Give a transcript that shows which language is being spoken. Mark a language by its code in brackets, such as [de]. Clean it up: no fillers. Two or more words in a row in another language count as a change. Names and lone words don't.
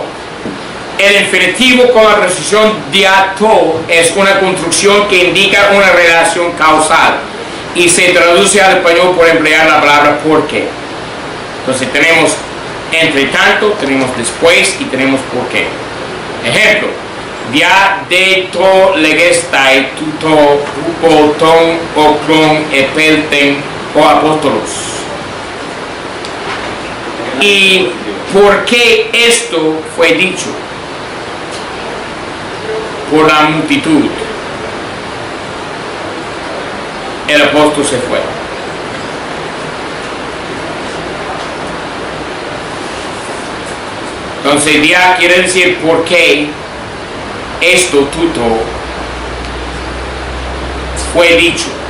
[es] El infinitivo con la preposición diato es una construcción que indica una relación causal y se traduce al español por emplear la palabra porque. Entonces tenemos entre tanto, tenemos después y tenemos por qué. [el] Ejemplo: διὰ δὲ τὸ λέγεσθαι τοῦτο ὑπὸ τὸν ὄχλον ἀπῆλθεν ὁ ἀπόστολος. [es] ¿Y por qué esto fue dicho? Por la multitud. El apóstol se fue. Entonces dia quiere decir por qué esto tuto fue dicho.